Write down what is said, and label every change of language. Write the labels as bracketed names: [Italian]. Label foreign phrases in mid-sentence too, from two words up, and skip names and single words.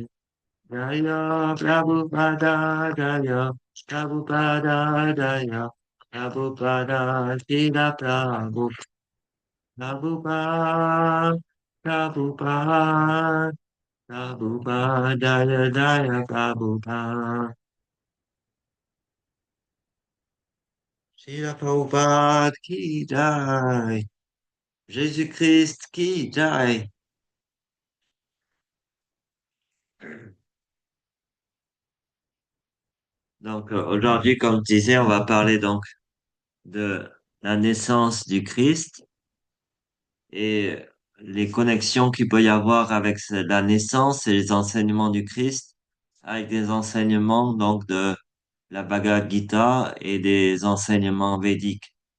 [Sanskrit] Jaya Prabhupada, Jaya Prabhupada, Jaya Prabhupada, Srila Prabhupada, Prabhupada, Prabhupada, Jaya Jaya Prabhupada. [Hindi] Srila Prabhupada ki jai. Jésus-Christ qui jai. [French] Donc aujourd'hui, comme je disais, on va parler donc de la naissance du Christ et les connexions qu'il peut y avoir avec la naissance et les enseignements du Christ, avec des enseignements donc de la Bhagavad Gita et des enseignements védiques.